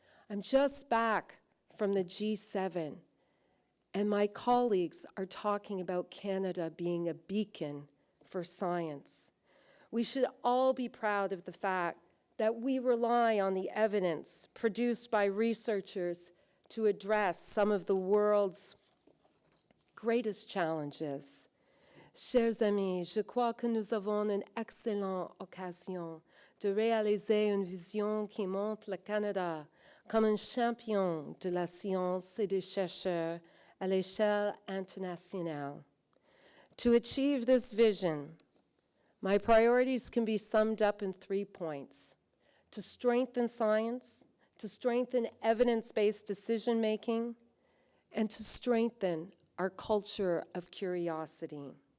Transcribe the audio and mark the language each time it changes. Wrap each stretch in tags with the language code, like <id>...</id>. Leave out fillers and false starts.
<en>I'm just back from the G7, and my colleagues are talking about Canada being a beacon for science. We should all be proud of the fact that we rely on the evidence produced by researchers to address some of the world's greatest challenges.</en> <fr>Chers amis, je crois que nous avons une excellente occasion de réaliser une vision qui montre le Canada comme un champion de la science et des chercheurs à l'échelle internationale.</fr> <en>To achieve this vision, my priorities can be summed up in 3 points: to strengthen science, to strengthen evidence-based decision-making, and to strengthen our culture of curiosity.</en>